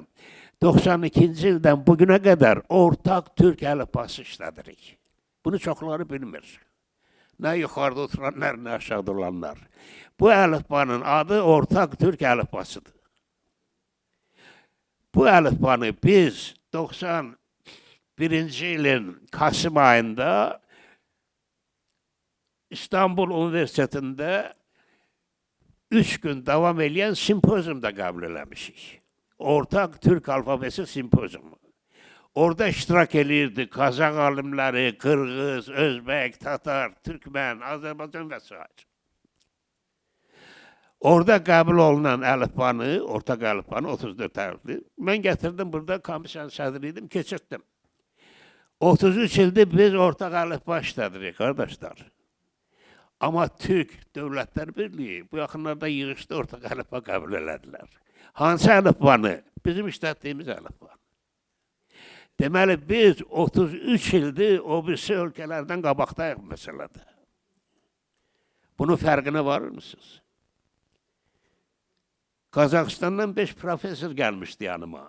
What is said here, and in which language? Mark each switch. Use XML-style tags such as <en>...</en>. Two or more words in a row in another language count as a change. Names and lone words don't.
<az>92-ci ildən bugünə qədər ortaq Türk əlifbası işlədirik. Bunu çoxları bilmir. Nə yuxarıda oturanlar, nə aşağıda olanlar. Bu əlifbanın adı ortaq Türk əlifbasıdır. Bu əlifbanı biz 90 birinci ilin Kasım ayında İstanbul Üniversitesi'nde 3 gün</az> <tr>devam eden simpozyumda</tr> <az>kabul eləmişik.</az> <tr>Ortak Türk alfabesi simpozyumu.</tr> <az>Orada iştirak edirdi Kazak alimleri, Kırgız, Özbek, Tatar, Türkmen, Azerbaycan və s. Orada kabul olunan əlifbanı, ortak əlifbanı 34 hərfli. Mən gətirdim burada komissiyanın sədriydim, keçirtdim. 33 ildir biz ortak əlifba işlədirik, qardaşlar. Ama Türk Devletler Birliği</az> <tr>bu yakınlarda</tr> <az>yığışdı ortak əlifba kabul elədilər. Hansı əlifbanı? Bizim işlətdiyimiz əlifba. Deməli biz 33 ildir o birisi ölkələrdən qabaqdayıq məsələdə. Bunun fərqinə</az> <tr>varır mısınız?</tr> <az>Qazaxıstandan 5 profesör gəlmişdi yanıma.</az>